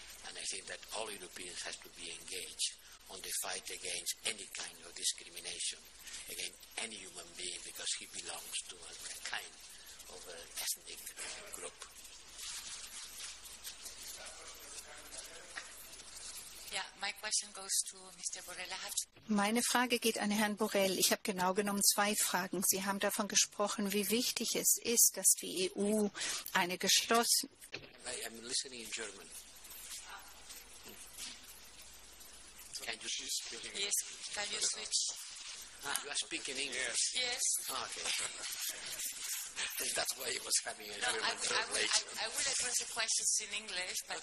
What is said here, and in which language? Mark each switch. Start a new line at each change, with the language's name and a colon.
English: And I think that all Europeans have to be engaged on the fight against any kind of discrimination against any human being because he belongs to a kind of an ethnic group. Yeah, my question goes to Mr. Borrell.
German: Meine Frage geht an Herrn Borrell. Ich habe genau genommen zwei Fragen. Sie haben davon gesprochen, wie wichtig es ist, dass die EU eine geschlossene...
English: I am listening in German. Can you speak English? Yes, can you switch? You are speaking English? Yes. Okay. That's why he was having a No, German translation. I will address the questions in English, but